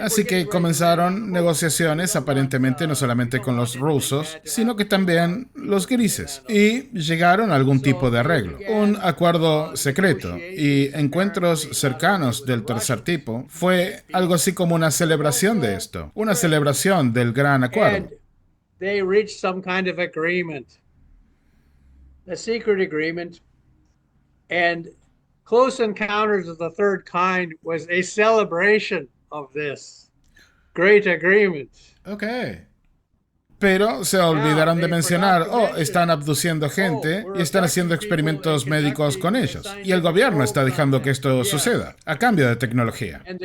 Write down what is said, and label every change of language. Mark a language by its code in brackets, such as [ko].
[es] Así que comenzaron negociaciones aparentemente no solamente con los rusos, sino que también los grises, y llegaron a algún tipo de arreglo, un acuerdo secreto, y Encuentros cercanos del tercer tipo fue algo así como una celebración de esto, una celebración del gran acuerdo. [en] They reached some kind of agreement, a secret agreement, and Close Encounters of the Third Kind was a celebration of this great agreement. Okay. [es] Pero se olvidaron de mencionar, están abduciendo gente y están haciendo experimentos médicos con ellos. Y el gobierno está dejando que esto suceda, a cambio de tecnología.